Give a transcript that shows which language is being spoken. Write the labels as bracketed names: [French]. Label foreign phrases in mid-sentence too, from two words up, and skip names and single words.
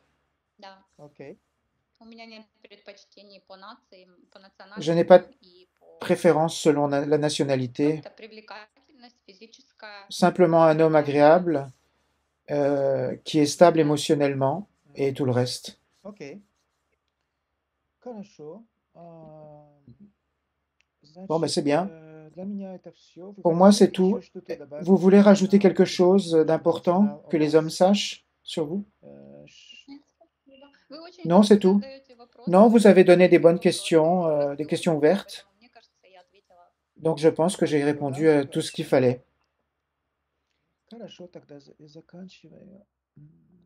[Russian] Окей. [French] Je n'ai pas de préférence selon la nationalité. Simplement un homme agréable, qui est stable émotionnellement et tout le reste. [Russian] Окей. Хорошо. [French] Bon, ben c'est bien. [Russian] Для меня это всё. Вы [French] Pour moi, c'est [Russian] хотите [French] tout. [Russian] ещё что-то добавить [French] Vous voulez rajouter quelque [Russian] о [French] chose d'important [Russian] о [French] que les [Russian] вас? [French] hommes sachent sur vous? Ш Non, c'est tout. Non, vous avez donné des bonnes questions, des questions ouvertes. Donc je pense que j'ai répondu à tout ce qu'il fallait. [Russian] Хорошо, тогда заканчиваю.